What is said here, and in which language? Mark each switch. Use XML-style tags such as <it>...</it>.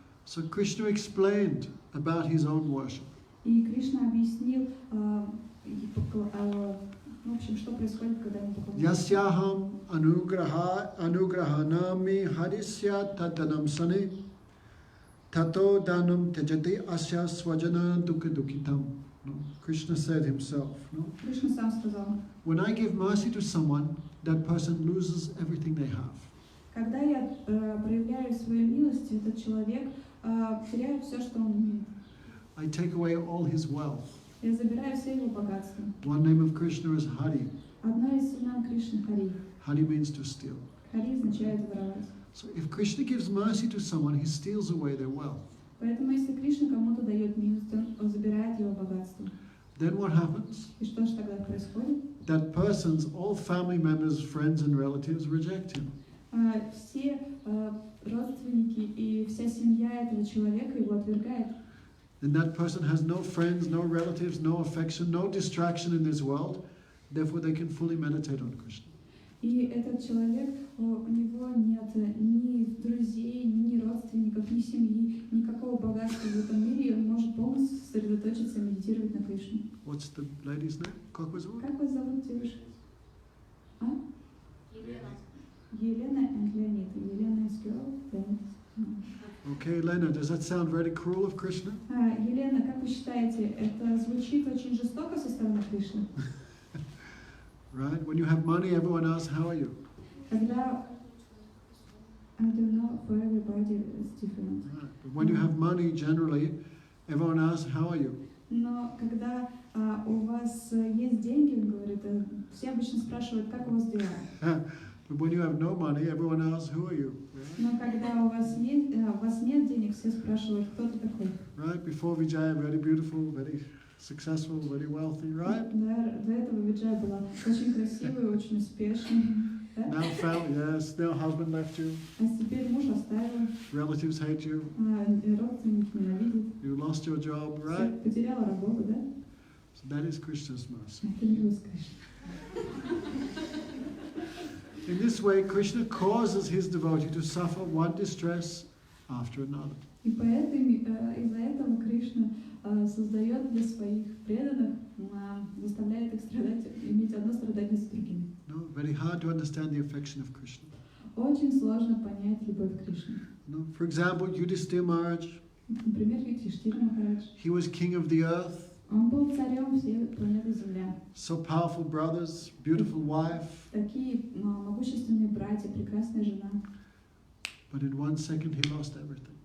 <en>So Krishna explained about his own worship.</en> <ru>И Кришна объяснил, в общем, что происходит, когда мы поклоняемся.</ru> <sa>Yasyaham anugrahanami harisya tatanam sane tato danam tejati asya swajana dukitam. No?</sa> <en>Krishna said himself, no?</en> <ru>Кришна сам сказал:</ru> <en>When I give mercy to someone, that person loses everything they have.</en> <ru>когда я проявляю свою милость, этот человек теряет все, что он имеет.</ru> <en>I take away all his wealth.</en> <ru>Я забираю все его богатства.</ru> <en>One name of Krishna is Hari.</en> <ru>Одно из имен Кришны — Хари.</ru> <en>Hari means to steal.</en> <ru>Хари означает воровать.</ru> <en>So if Krishna gives mercy to someone, he steals away their wealth.</en> <ru>Поэтому если Кришна кому-то дает милость, он забирает его богатство.</ru> <en>Then what happens?</en> <ru>И что же тогда происходит?</ru> <en>That person's all family members, friends and relatives reject him.</en> <ru>Все родственники и вся семья этого человека его отвергает.</ru> <en>Then that person has no friends, no relatives, no affection, no distraction in this world. Therefore, they can fully meditate on Krishna.</en> <ru>И этот человек, у него нет ни друзей, ни родственников, ни семьи, никакого богатства в этом мире, и он может полностью сосредоточиться и медитировать на Кришну.</ru> <en>What's the lady's name?</en> <ru>Как вас зовут? Как вас зовут, девушка? А? Елена.</ru> <en>Елена and Leonid. Елена is girl, Leonid. Okay, Lena, does that sound very cruel of Krishna?</en> <ru>Елена, как вы считаете, это звучит очень жестоко со стороны Кришны?</ru> <en>Right? When you have money, everyone asks, how are you? Когда, I don't know, for everybody it's different. Right. But when you have money, generally, everyone asks, how are you?</en> <ru>Но когда у вас есть деньги, он говорит, все обычно спрашивают, как у вас дела.</ru> <en>But when you have no money, everyone asks, who are you? Right?</en> <ru>Но когда у вас нет денег, все спрашивают, кто ты такой.</ru> <en>Right? Before Vijaya, very beautiful, very successful, very wealthy, right?</en> <ru>Да, до этого Виджая была очень красивой, очень успешной. Да?</ru> <en>Now now husband left you,</en> <ru>А теперь муж оставил,</ru> <en>relatives hate you,</en> <ru>родственники ненавидят.</ru> <en>you lost your job,</en> <ru>Всё,</ru> <en>right?</en> <ru>потеряла работу, да?</ru> <en>So that is Krishna's mercy.</en> <ru>Это милость Кришны.</ru> <en>In this way, Krishna causes his devotee to suffer one distress after another.</en> <ru>И из-за этого Кришна создает для своих преданных, заставляет их страдать, иметь одно страдание за другим.</ru> <en>No, very hard to understand the affection of Krishna.</en> <ru>Очень сложно понять любовь к Кришне.</ru> <en>No, for example, Yudhishthira Maharaj,</en> <ru>Например, Юдхиштхира Махарадж.</ru> <en>he was king of the earth,</en> <ru>Он был царем всей планеты Земля.</ru> <en>so powerful brothers, beautiful wife,</en> <ru>Такие могущественные братья, прекрасная жена.</ru> <en>but in 1 second he lost everything.</en>